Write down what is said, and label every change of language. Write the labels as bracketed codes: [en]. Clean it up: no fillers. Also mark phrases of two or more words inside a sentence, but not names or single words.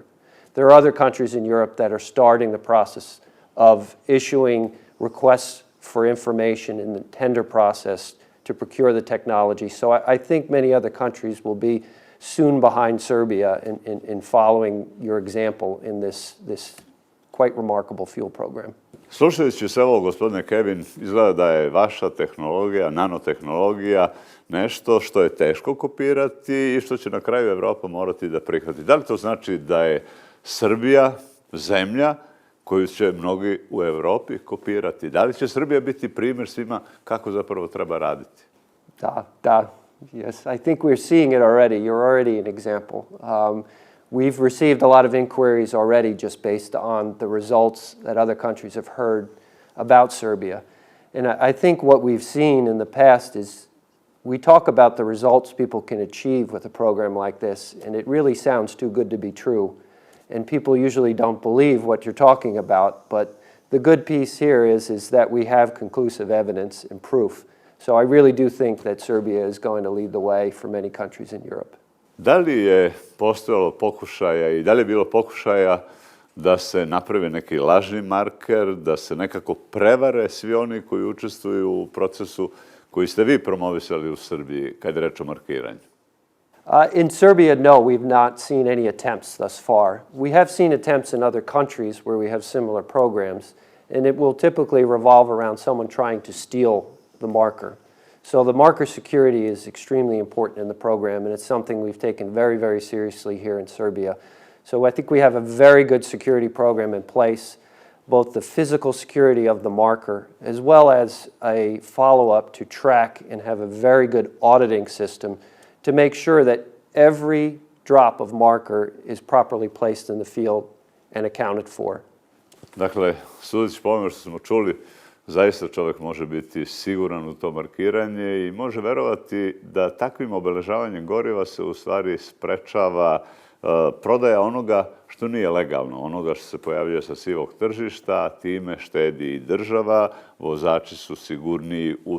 [en] There are other countries in Europe that are starting the process of issuing requests for information in the tender process to procure the technology. So I think many other countries will be soon behind Serbia in following your example in this quite remarkable fuel program. [sr] Slušajući se ovo, gospodine Kevin, izgleda da je vaša tehnologija, nanotehnologija, nešto što je teško kopirati i što će na kraju Evropa morati da prihvati. Da li to znači da je Srbija zemlja koju će mnogi u Evropi kopirati? Da li će Srbija biti primjer svima kako zapravo treba raditi? Da. [en] Yes, I think we're seeing it already. You're already an example. We've received a lot of inquiries already just based on the results that other countries have heard about Serbia. And I think what we've seen in the past is we talk about the results people can achieve with a program like this, and it really sounds too good to be true. And people usually don't believe what you're talking about, but the good piece here is that we have conclusive evidence and proof. So I really do think that Serbia is going to lead the way for many countries in Europe. [sr] Da li je postojalo pokušaja i da li je bilo pokušaja da se napravi neki lažni marker, da se nekako prevare svi oni koji učestvuju u procesu koji ste vi promovisali u Srbiji kad je reč o markiranju? [en] In Serbia, no, we've not seen any attempts thus far. We have seen attempts in other countries where we have similar programs, and it will typically revolve around someone trying to steal the marker. So the marker security is extremely important in the program, and it's something we've taken very, very seriously here in Serbia. So I think we have a very good security program in place, both the physical security of the marker as well as a follow-up to track and have a very good auditing system to make sure that every drop of marker is properly placed in the field and accounted for. [sr] Dakle, sudeći po ovome što smo čuli, zaista čovjek može biti siguran u to markiranje i može verovati da takvim obeležavanjem goriva se u stvari sprečava prodaja onoga što nije legalno, onoga što se pojavljuje sa sivog tržišta, a time štedi i država, vozači su sigurniji u